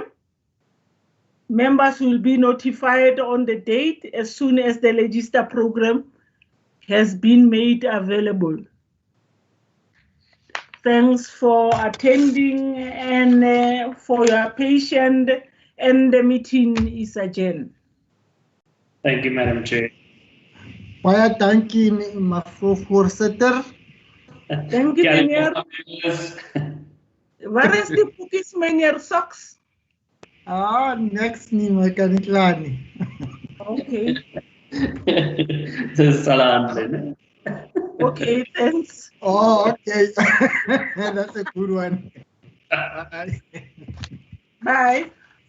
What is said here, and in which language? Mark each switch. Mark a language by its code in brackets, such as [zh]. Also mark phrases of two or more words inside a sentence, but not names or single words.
[en] Members will be notified on the date as soon as the register program has been made available. Thanks for attending and for your patience, and the meeting is adjourned. Thank you, Madam Chair. [af] Baie dankie, mevrou voorsitter. [en] Thank you, meneer. [af] Waar is die boekies, meneer Socks? Ah, next nie, maar kan nie klaar nie. Okay. Dis salam. [en] Okay, thanks. Oh, okay. That's a good one. Bye. Bye.